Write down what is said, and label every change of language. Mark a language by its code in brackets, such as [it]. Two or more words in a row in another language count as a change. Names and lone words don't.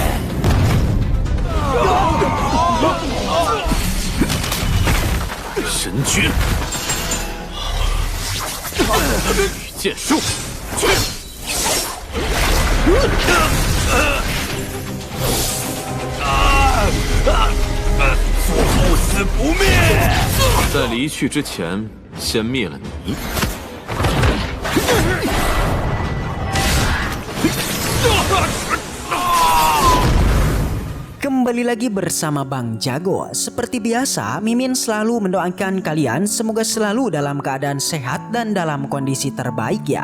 [zh] 神诀，御剑术，不死不灭。在离去之前，先灭了你。 [id] Kembali lagi bersama Bang Jago. Seperti biasa, Mimin selalu mendoakan kalian semoga selalu dalam keadaan sehat dan dalam kondisi terbaik ya.